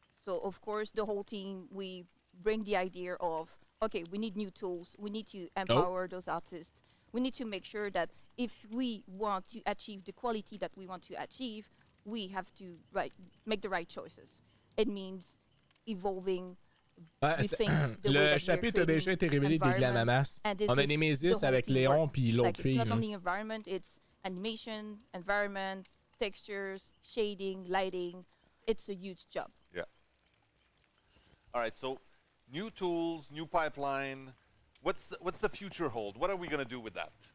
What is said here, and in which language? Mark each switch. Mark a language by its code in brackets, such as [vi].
[en] So of course, the whole team, we bring the idea of, okay, we need new tools. We need to empower those artists. We need to make sure that if we want to achieve the quality that we want to achieve, we have to make the right choices. It means evolving. [fr] Le chapitre a déjà été révélé des Glananas. On a Nemesis avec Léon puis l'autre fille. [en] It's not only environment, it's animation, environment, textures, shading, lighting. It's a huge job. Yeah. All right, so new tools, new pipeline. What's the future hold? What are we gonna do with that?